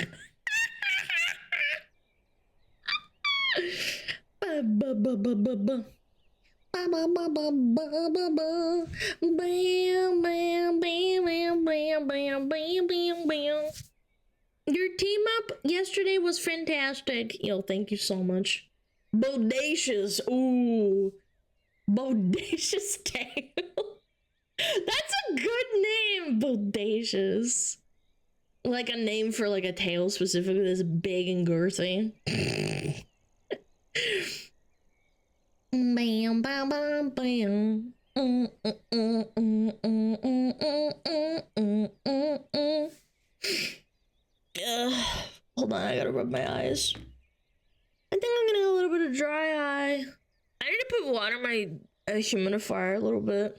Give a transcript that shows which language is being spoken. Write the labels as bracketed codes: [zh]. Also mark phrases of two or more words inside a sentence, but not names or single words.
[en] Your team up yesterday was fantastic. Yo, thank you so much. Bodacious. Ooh. Bodacious tail. That's a good name. Bodacious. Like a name for like a tail specifically that's big and girthy. Bam, bam, bam, bam. Hold on, I gotta rub my eyes. I think I'm getting a little bit of dry eye. I need to put water in my humidifier a little bit.